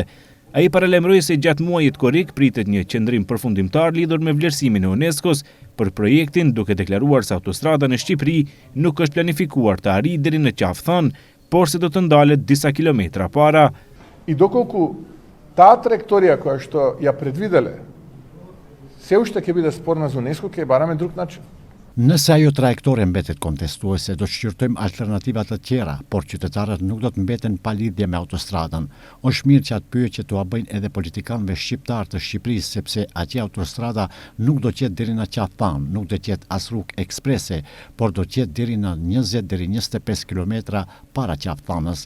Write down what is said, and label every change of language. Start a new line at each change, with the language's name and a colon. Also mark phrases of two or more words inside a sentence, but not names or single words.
Albanian: Ai paralajmëroi se gjatë muajit korrik pritet një qendrim përfundimtar lidhur me vlerësimin e UNESCO-s për projektin, duke deklaruar se autostrada në Shqipëri nuk është planifikuar të arrijë deri në Qafthën, por se do të ndalet disa kilometra para.
Macedonian: И доколку таа траекторија која што ја предвиделе се уште ќе биде спорна за UNESCO, ќе бараме друг начин.
Albanian: Nëse ajo trajektore mbetet kontestuese, do të shqyrtojmë alternativat të tjera, por qytetarët nuk do të mbeten pa lidhje me autostradën. Është mirë që atë pyetje t'u bëjnë edhe politikanëve shqiptar të Shqipërisë, sepse atje autostrada nuk do të jetë deri në Qaftan, nuk do të jetë as rrugë eksprese, por do të jetë deri në 20 deri 25 kilometra para Qaftanës.